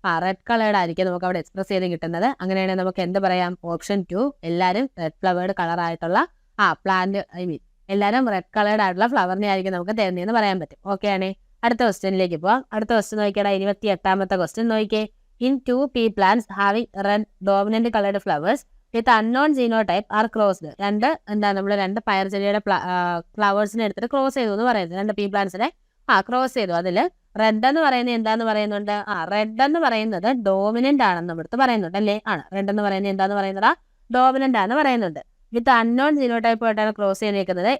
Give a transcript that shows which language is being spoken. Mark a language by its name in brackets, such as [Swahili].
[Malayalam] Red coloured ആയിരിക്കും നമുക്ക് അവിടെ എക്സ്പ്രസ് ചെയ്ത് കിട്ടുന്നത്. അങ്ങനെയാണെങ്കിൽ നമുക്ക് എന്ത് പറയാം? ഓപ്ഷൻ 2 എല്ലാവരും റെഡ് ഫ്ലവേർഡ് കളർ ആയിട്ടുള്ള പ്ലാന്റ് എല്ലാവരും റെഡ് കളേർഡ് ആയിട്ടുള്ള ഫ്ലവറിനെ ആയിരിക്കും നമുക്ക് തരുന്നതെന്ന് പറയാൻ പറ്റും. ഓക്കെ ആണ്. അടുത്ത ക്വസ്റ്റ്യനിലേക്ക് പോവാം. അടുത്ത ക്വസ്റ്റ്യൻ നോക്കിയാൽ 28ാമത്തെ ക്വസ്റ്റ്യൻ നോക്കിയേ. [English] In 2 pea plants having red dominant colored flowers with unknown genotype are crossed. [Malayalam] രണ്ട് പയർ ചെടിയുടെ ഫ്ലവേഴ്സിനെ എടുത്തിട്ട് ക്രോസ് ചെയ്തു എന്ന് പറയുന്നത്. 2 pea plants-നെ ക്രോസ് ചെയ്തു. അതിൽ റെഡ് എന്ന് പറയുന്നത് എന്താന്ന് പറയുന്നുണ്ട്? റെഡ് എന്ന് പറയുന്നത് ഡോമിനന്റ് ആണെന്ന് ഇവിടുത്തെ പറയുന്നുണ്ട് അല്ലേ? ആണ്. റെഡ് എന്ന് പറയുന്നത് എന്താന്ന് പറയുന്നത്? ഡോമിനന്റ് ആണെന്ന് പറയുന്നുണ്ട്. [English] with unknown genotype [Malayalam] ആയിട്ടാണ് ക്രോസ് ചെയ്തിരിക്കുന്നത്.